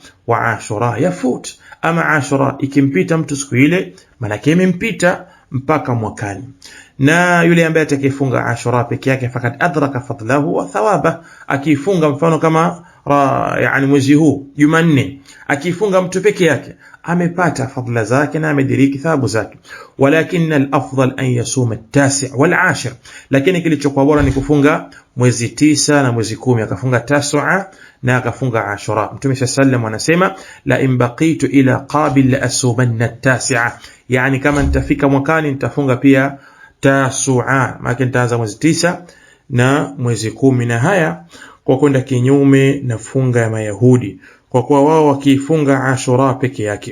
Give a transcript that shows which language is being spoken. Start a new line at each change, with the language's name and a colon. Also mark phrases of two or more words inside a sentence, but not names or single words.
Arabic: Wa Ashura yafut,
Swahili: ama Ashura ikimpita mtu siku ile manake imempita mpaka mwakani. Na yule ambaye atakayefunga Ashura peke yake
Arabic: fakat adraka fadlahu wa thawaba,
Swahili: akifunga mfano kama yani mwezi huu Jumanne, akifunga mtu peke yake amepata fadhila zake na amediriki thawabu zake.
Arabic: Walakin al-afdal an yasuma at-tasi' wal-ashir,
Swahili: lakini kilichokuwa bora ni kufunga mwezi 9 na mwezi 10, akafunga Tasua na akafunga Ashura. Mtume sallam anasema
Arabic: la in baqitu ila qabil la asumanna at-tasi'a,
Swahili: yani kama nitafika mwakani nitafunga pia Tasua, maana nitaanza mwezi 9 na mwezi 10, na haya kwa kwenda kinyume na funga ya Mayahudi, kwa kuwa wao wakifunga Ashura peke yake.